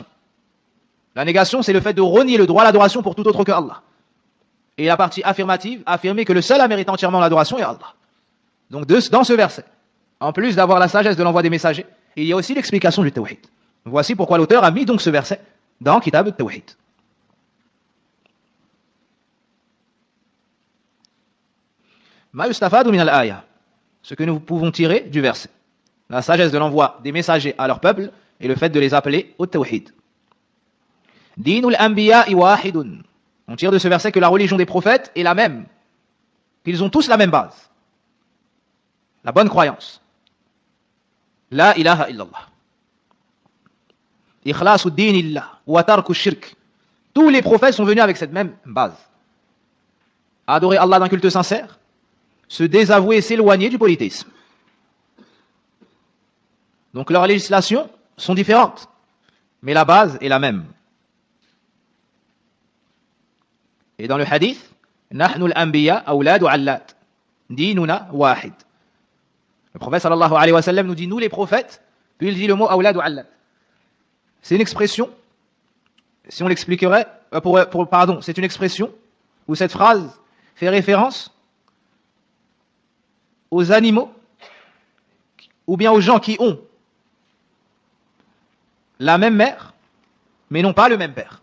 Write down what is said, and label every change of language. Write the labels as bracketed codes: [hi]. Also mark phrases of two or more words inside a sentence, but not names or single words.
[fr] La négation, c'est le fait de renier le droit à l'adoration pour tout autre que Allah. Et la partie affirmative, affirmer que le seul à mériter entièrement l'adoration est Allah. Donc dans ce verset, en plus d'avoir la sagesse de l'envoi des messagers, il y a aussi l'explication du tawhid. Voici pourquoi l'auteur a mis donc ce verset dans Kitab al-Tawhid. [ar] ما يستفاد من الآية, [fr] ce que nous pouvons tirer du verset. La sagesse de l'envoi des messagers à leur peuple et le fait de les appeler au tawhid. [ar] دين الأنبياء واحد. [fr] On tire de ce verset que la religion des prophètes est la même. Qu'ils ont tous la même base. La bonne croyance. [ar] لا إله إلا الله. إخلاص دين الله وترك شرك. [fr] Tous les prophètes sont venus avec cette même base. Adorer Allah d'un culte sincère, se désavouer et s'éloigner du polythéisme. Donc leurs législations sont différentes, mais la base est la même. Et dans le hadith, [ar] نحن الأنبياء أولاد علات ديننا واحد. [fr] Le prophète [ar] صلى الله عليه وسلم [fr] nous dit nous les prophètes, puis il dit le mot [ar] أولاد علات. [fr] C'est une expression, si on l'expliquerait, pardon, c'est une expression où cette phrase fait référence aux animaux ou bien aux gens qui ont la même mère, mais n'ont pas le même père.